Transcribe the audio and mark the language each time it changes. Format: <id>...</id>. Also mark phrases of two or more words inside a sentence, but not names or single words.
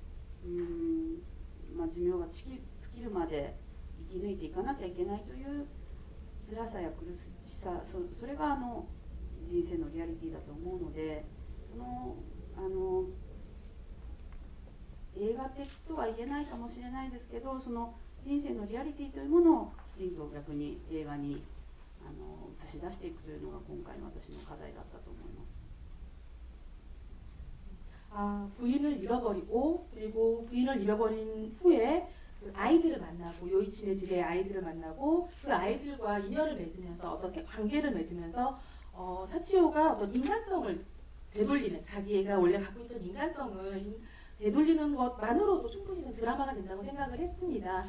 <ja>寿命が尽きるまで生き抜いていかなきゃいけないという辛さや苦しさ、それが人生のリアリティだと思うので、映画的とは言えないかもしれないですけど、その人生のリアリティというものをきちんと逆に映画に映し出していくというのが今回の私の課題だったと思います。</ja> <ko>부인을 잃어버리고 그리고 부인을 잃어버린 후에 그 아이들을 만나고 요이치네 집의 아이들을 만나고 그 아이들과 인연을 맺으면서 어떤 관계를 맺으면서 사치오가 어떤 인간성을 되돌리는, 자기가 원래 갖고 있던 인간성을 되돌리는 것만으로도 충분히 좀 드라마가 된다고 생각을 했습니다.</ko>